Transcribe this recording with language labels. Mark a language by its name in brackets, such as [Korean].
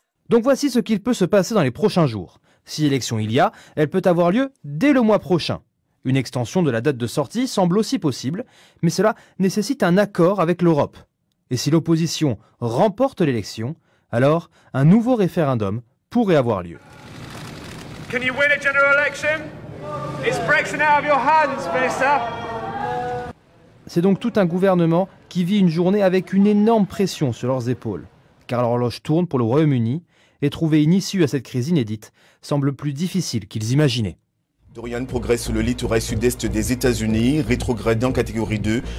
[French] Donc voici ce qu'il peut se passer dans les prochains jours. Si élection il y a, elle peut avoir lieu dès le mois prochain. Une extension de la date de sortie semble aussi possible, mais cela nécessite un accord avec l'Europe. Et si l'opposition remporte l'élection, alors un nouveau référendum pourrait avoir lieu. [English] Can you win a general election? Is Brexit out of your hands, Minister? [French] C'est donc tout un gouvernement qui vit une journée avec une énorme pression sur leurs épaules, car l'horloge tourne pour le Royaume-Uni et trouver une issue à cette crise inédite semble plus difficile qu'ils imaginaient. Dorian progresse sur le littoral sud-est des États-Unis, rétrogradé en catégorie 2.